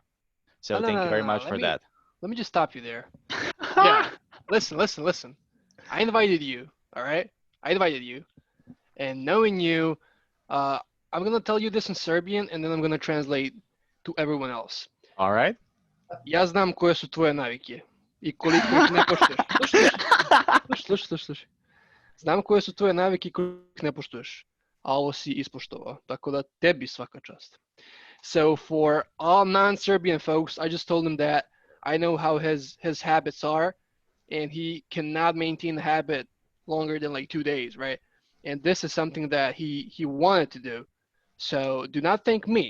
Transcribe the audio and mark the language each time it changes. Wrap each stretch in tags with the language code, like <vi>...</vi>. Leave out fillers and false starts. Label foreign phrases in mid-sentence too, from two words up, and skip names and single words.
<en>So thank you very much for that. Let me just stop you there. Yeah, listen. I invited you, all right? I invited you. And knowing you, I'm going to tell you this in Serbian, and then I'm going to translate to everyone else. All right.</en> <sr>Ja znam koje su tvoje navike i koliko ih ne poštuješ. Slušaj. Znam koje su tvoje navike i koliko ih ne poštuješ. A ovo si ispoštovao. Tako da tebi svaka čast.</sr> <en>So for all non-Serbian folks, I just told him that I know how his habits are, and he cannot maintain the habit longer than like 2 days, right? And this is something that he wanted to do. So do not thank me.</en>